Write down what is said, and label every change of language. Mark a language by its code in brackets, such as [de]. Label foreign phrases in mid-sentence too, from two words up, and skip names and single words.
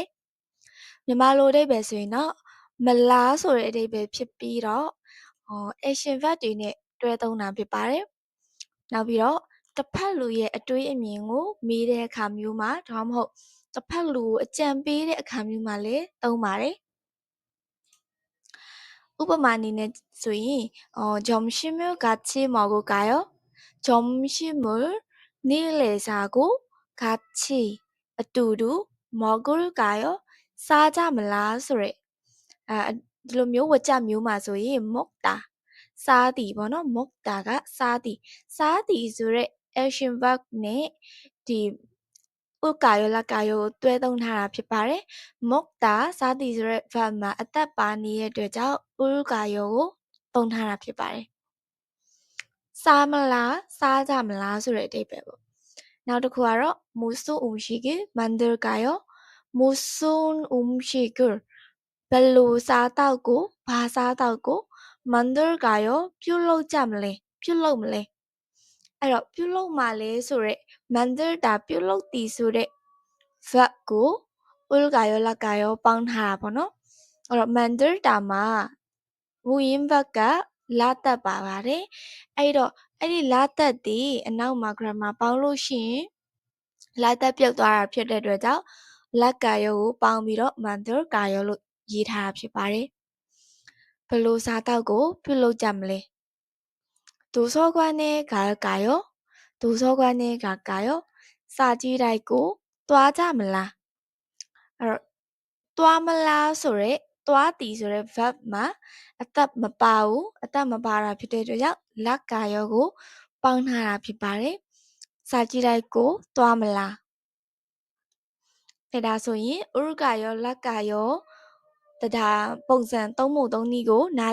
[my] ။မြန်မာလိုအဓိပ္ပာယ်ဆိုရင်တော့မလားဆိုတဲ့အဓိပ္ပာယ်ဖြစ်ပြီးတော့action verb တွေနဲ့တွဲသုံးတာဖြစ်ပါတယ်။နောက်ပြီးတော့တစ်ဖက်လူရဲ့အတွေးအမြင်ကိုမေးတဲ့အခါမျိုးမှာဒါမှမဟုတ်တစ်ဖက်လူကိုအကြံပေးတဲ့အခါမျိုးမှာလည်းသုံးပါတယ်ဥပမာအနေနဲ့ဆိုရင် [ko] 점심을 같이 먹을까요? 점심을 နေ့လယ်စာကို 같이 အတူတူ 먹을까요? [my] စားကြမလားဆိုတဲ့ဒီလိုမျိုးဝကြမျိုးမှာဆိုရင် 먹다 စားသည်ပေါ့နော် 먹다 ကစားသည်ဆိုတဲ့ [en] action verb [my] နဲ့ဒီ [ko] 을까요 ㄹ까요 [my] ကိုတွဲသုံးထားတာဖြစ်ပါတယ်။ 먹다 စားသည်ဆိုတဲ့ verb မှာအသက်ပါနေတဲ့အတွက်ကြောင့် ulkayo ကိုသုံးထားတာဖြစ်ပါတယ်။စားမလားစားကြမလားဆိုတဲ့အဓိပ္ပာယ်ပေါ့။နောက်တစ်ခုကတော့ [ko] 무슨 음식을 만들까요? 무슨 음식을 [my] ဘယ်လိုစားတောက်ကိုဘာစားတောက်ကို 만들까요? ပြုလုပ်မလဲအဲ့တော့ပြုလုပ်မှာလဲဆိုတဲ့ 만들다 ပြုလုပ်သည်ဆိုတဲ့ verb ကို [ko] 을까요 ㄹ까요 [my] ပေါင်းထားတာပေါ့နော်အဲ့တော့ 만들다 မှာမူရင်း verb ကလာတက်ပါပါတယ်အဲ့တော့အဲ့ဒီလာတက်ဒီအနောက်မှာ grammar ပေါင်းလို့ရှိရင်လာတက်ပြုတ်သွားတာဖြစ်တဲ့အတွက်ကြောင့် lakayo ကိုပေါင်းပြီးတော့ 만들까요 လို့ရေးထားတာဖြစ်ပါတယ်ဘယ်လိုစားတောက်ကိုပြုလုပ်ကြမလဲ [ko] 도서관에 갈까요? 도서관에 갈까요? [my] စာကြည့်တိုက်ကိုသွားကြမလားအဲ့တော့သွားမလားဆိုရဲသွားသည်ဆိုရဲ verb မှာအသက်မပါဘူးအသက်မပါတာဖြစ်တဲ့အတွက်ကြောင့်lakayoကိုပေါင်းထားတာဖြစ်ပါတယ်စာကြည့်တိုက်ကိုသွားမလားဒါဆိုရင် [ko] 을까요 ㄹ까요 [my] တရားပုံစံသုံးပုံသုံးနည်းကိုနား